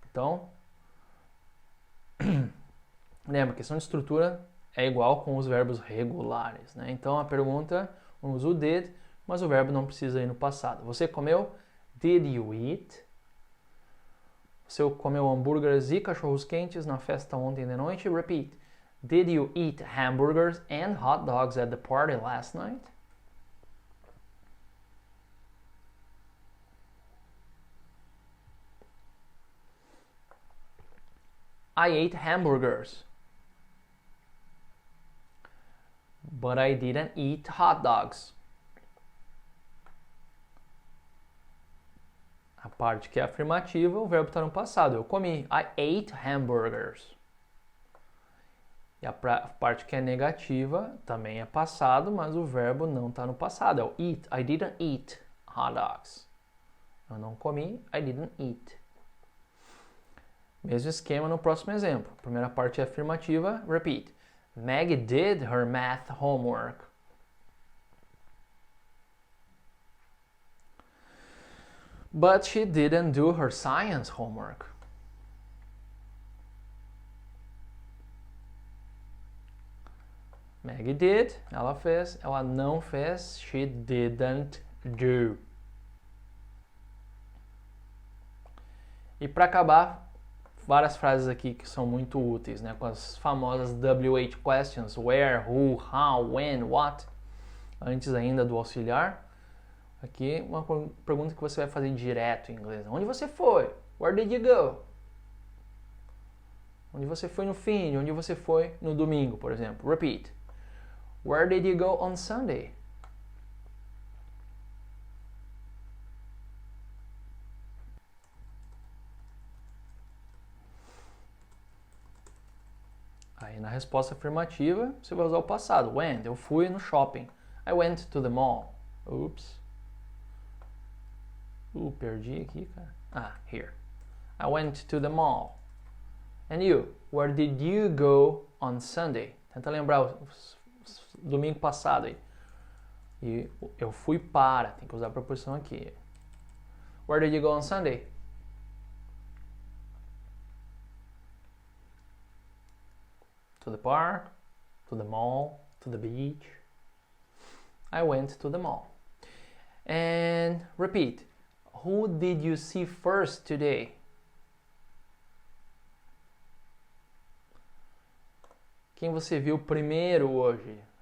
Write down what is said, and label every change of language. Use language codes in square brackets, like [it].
[pt] Então, lembra, a questão de estrutura é igual com os verbos regulares, né? Então, a pergunta, usa o did, mas o verbo não precisa ir no passado. Você comeu? [en] Did you eat? [pt] Você comeu hambúrgueres e cachorros quentes na festa ontem de noite? [en] Repeat. Did you eat hamburgers and hot dogs at the party last night? I ate hamburgers. But I didn't eat hot dogs. [pt] A parte que é afirmativa, o verbo está no passado. Eu comi. [en] I ate hamburgers. [pt] E a parte que é negativa também é passado, mas o verbo não está no passado. É o eat. [en] I didn't eat hot dogs. [pt] Eu não comi. [en] I didn't eat. [pt] Mesmo esquema no próximo exemplo. A primeira parte é afirmativa. [en] Repeat. Maggie did her math homework. But she didn't do her science homework. Maggie did, [pt] ela fez, ela não fez, [en] she didn't do. [pt] E para acabar, várias frases aqui que são muito úteis, né? Com as famosas WH questions, where, who, how, when, what, antes ainda do auxiliar. Aqui uma pergunta que você vai fazer direto em inglês. Onde você foi? [en] Where did you go? [pt] Onde você foi no fim? Onde você foi no domingo, por exemplo. [en] Repeat. Where did you go on Sunday? [pt] Aí na resposta afirmativa, você vai usar o passado. [en] When? [pt] Eu fui no shopping. [en] I went to the mall. Oops. [pt] Perdi aqui, cara. [en] Ah, here. I went to the mall. And you? Where did you go on Sunday? [pt] Tenta lembrar o domingo passado aí. E eu fui para, tem que usar a preposição aqui. [en] Where did you go on Sunday? To the park, to the mall, to the beach. I went to the mall. And repeat. Who did you see first today? [pt] Quem você viu primeiro hoje?